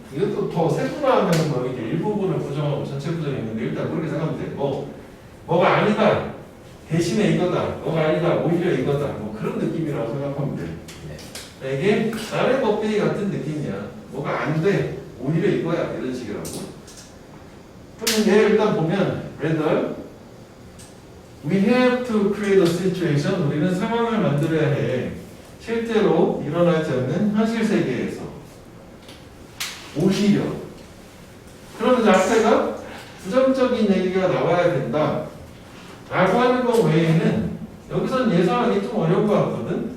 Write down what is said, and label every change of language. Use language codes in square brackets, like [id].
[ko] 이것도 더 세분화하면 뭐 이렇게 일부분을 부정하고 전체 부정이 있는데 일단 그렇게 생각하면 돼. 뭐가 아니다 대신에 이거다. 뭐가 아니다 오히려 이거다. 뭐 그런 느낌이라고 생각하면 돼. 이게 나의 법칙이 같은 느낌이야. 뭐가 안 돼. 오히려 이거야. 이런 식이라고. 그러면 얘 일단 보면 [en] rather we have to create a situation. [ko] 우리는 상황을 만들어야 해. 실제로 일어나지 않는 현실 세계에서 오히려. 그러면 앞에가 부정적인 얘기가 나와야 된다 라고 하는 것 외에는 여기선 예상하기 좀 어려운 것 같거든.